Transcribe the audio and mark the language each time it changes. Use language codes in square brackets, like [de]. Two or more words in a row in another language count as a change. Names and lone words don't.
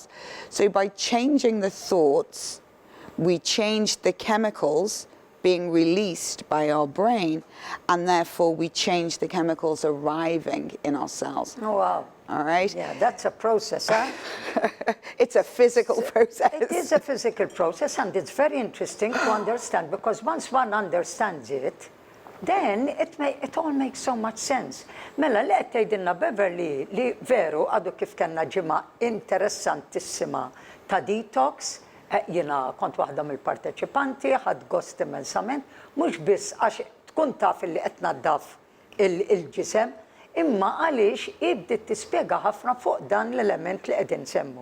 [en] So by changing the thoughts, we change the chemicals being released by our brain, and therefore we change the chemicals arriving in our cells. Oh, wow. All right? Yeah, that's a process, huh? It's a physical process. It is a physical process, and it's very interesting to understand, because once one understands it, then it all makes so much sense. [mt] Mela, li qed tgħidilna Beverley li veru għadu kif kellna ġimgħa interessantissima ta' detox. Jiena kont waħda mill-parteċipanti, ħadd gost immensament, mhux biss għax tkun taf li qed naddaf il-ġisem, imma għaliex bdiet tispjega ħafna fuq dan l-element li qegħdin nsemmu.